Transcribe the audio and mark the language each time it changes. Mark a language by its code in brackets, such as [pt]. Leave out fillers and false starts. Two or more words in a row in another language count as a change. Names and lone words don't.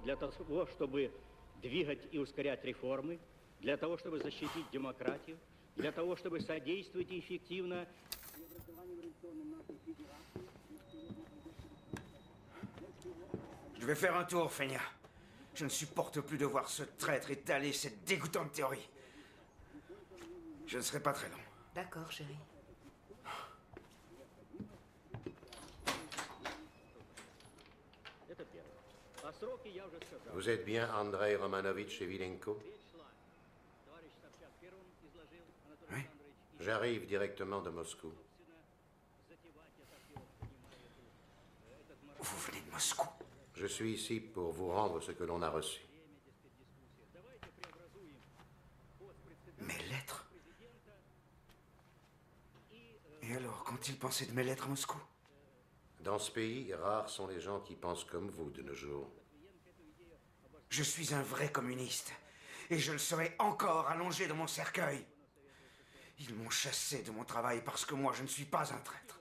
[ru] для того, чтобы двигать и ускорять реформы, для того, чтобы защитить демократию, для того, чтобы содействовать эффективно преобразованию революционным нашей федерации. [fr] Je vais faire un tour, Feignant. Je ne supporte plus de voir ce traître étaler cette dégoûtante théorie. Je ne serai pas très long. D'accord, chérie. [ru] Это первое. О сроке я уже сказал. [fr] Vous êtes bien Andrei Romanovitch Evilenko? [ru] Товарищ Собчак первым изложил, Анатолий [fr] Oui. [ru] Александрович, и [fr] J'arrive directement de Moscou. [ru] затевать, я так его понимаю, этот марафон. [fr] Vous venez de Moscou? Je suis ici pour vous rendre ce que l'on a reçu. [ru] Давайте преобразуем пост председателя [fr] Mes lettres? [ru] президента и [fr] Et alors, qu'ont-ils pensé de mes lettres à Moscou? Dans ce pays, rares sont les gens qui pensent comme vous de nos jours. Je suis un vrai communiste. Et je le serai encore allongé dans mon cercueil. Ils m'ont chassé de mon travail parce que moi, je ne suis pas un traître.